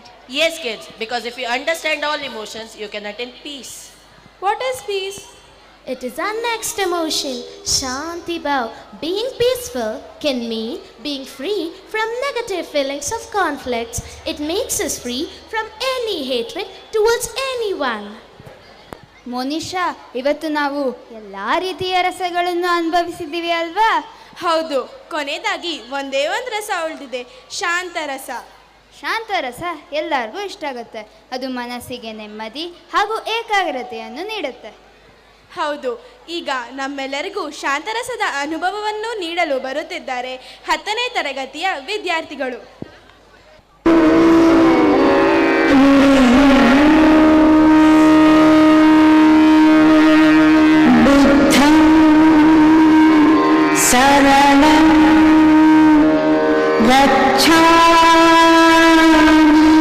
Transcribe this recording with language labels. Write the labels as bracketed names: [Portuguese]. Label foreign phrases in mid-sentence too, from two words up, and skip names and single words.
[English] Yes, kids, because if you understand all emotions, you can attain peace. What is peace? It is our next emotion, [Hindi] शांति भाव. [English] Being peaceful can mean being free from negative feelings of conflicts. It makes us free from any hatred towards anyone. [Kannada] ಮೋನಿಶಾ, ಇವತ್ತು ನಾವು ಎಲ್ಲ ರೀತಿಯ ರಸಗಳನ್ನು ಅನುಭವಿಸಿದ್ದೀವಿ ಅಲ್ವಾ? ಹೌದು, ಕೊನೆಯದಾಗಿ ಒಂದೇ ಒಂದು ರಸ ಉಳಿದಿದೆ, ಶಾಂತರಸ. ಶಾಂತರಸ ಎಲ್ಲರಿಗೂ ಇಷ್ಟ ಆಗುತ್ತೆ. ಅದು ಮನಸ್ಸಿಗೆ ನೆಮ್ಮದಿ ಹಾಗೂ ಏಕಾಗ್ರತೆಯನ್ನು ನೀಡುತ್ತೆ. ಹೌದು, ಈಗ ನಮ್ಮೆಲ್ಲರಿಗೂ ಶಾಂತರಸದ ಅನುಭವವನ್ನು ನೀಡಲು ಬರುತ್ತಿದ್ದಾರೆ 10ನೇ ತರಗತಿಯ ವಿದ್ಯಾರ್ಥಿಗಳು. [Pali] शरणं गच्छामि